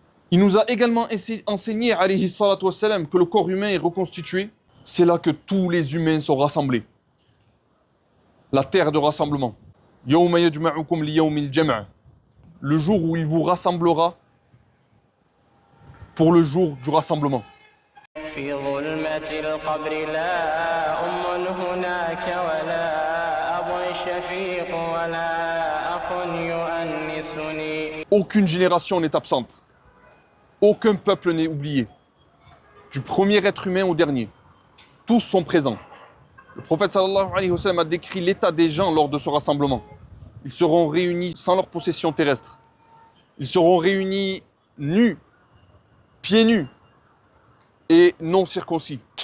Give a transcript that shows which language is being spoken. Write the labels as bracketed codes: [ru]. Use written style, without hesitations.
[fr] Il nous a également enseigné, alayhi salatu wassalam, que le corps humain est reconstitué. C'est là que tous les humains sont rassemblés. La terre de rassemblement. [ar] Yawma yajma'ukum li yawmil jam'. [fr] Le jour où il vous rassemblera pour le jour du rassemblement. [ar] في ظلمة القبر لا أم هناك ولا أب شفيق ولا أخ يؤنسني. [fr] Aucune génération n'est absente. Aucun peuple n'est oublié. Du premier être humain au dernier. Tous sont présents. Le prophète sallallahu alayhi wa sallam a décrit l'état des gens lors de ce rassemblement. Ils seront réunis sans leur possession terrestre. Ils seront réunis nus, pieds nus et non circoncis.